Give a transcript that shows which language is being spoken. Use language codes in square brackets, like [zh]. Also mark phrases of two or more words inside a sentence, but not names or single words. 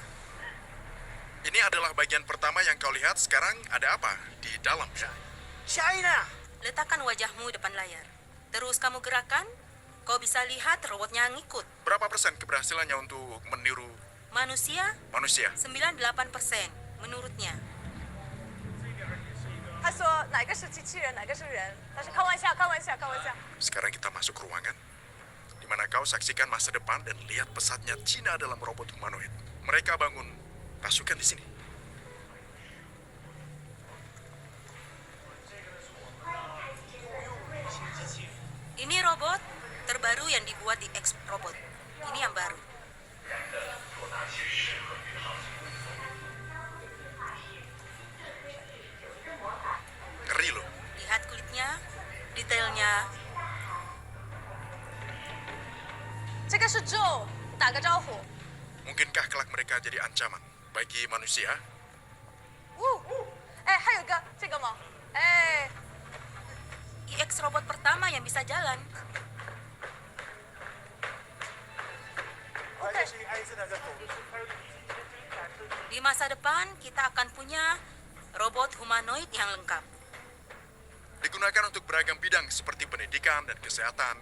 [id] Ini adalah bagian pertama yang kau lihat. Sekarang ada apa di dalam? Letakkan wajahmu depan layar. Terus kamu gerakan, kau bisa lihat robotnya ngikut. Berapa persen keberhasilannya untuk meniru Manusia, manusia? 98% menurutnya. [zh] 他说哪个是机器人，哪个是人？他说开玩笑，开玩笑，开玩笑。 [id] Sekarang kita masuk ruangan, di mana kau saksikan masa depan dan lihat pesatnya Cina dalam robot humanoid. Mereka bangun pasukan di sini. Ini robot terbaru yang dibuat di X Robot. Ini yang baru. Ngeri loh. Lihat kulitnya, detailnya. [zh] 这个是 Joe，打个招呼。 [id] Mungkinkah kelak mereka jadi ancaman bagi manusia? [zh] 哎，还有一个这个吗？哎， [id] X Robot pertama yang bisa jalan. Di masa depan, kita akan punya robot humanoid yang lengkap. Digunakan untuk beragam bidang seperti pendidikan dan kesehatan.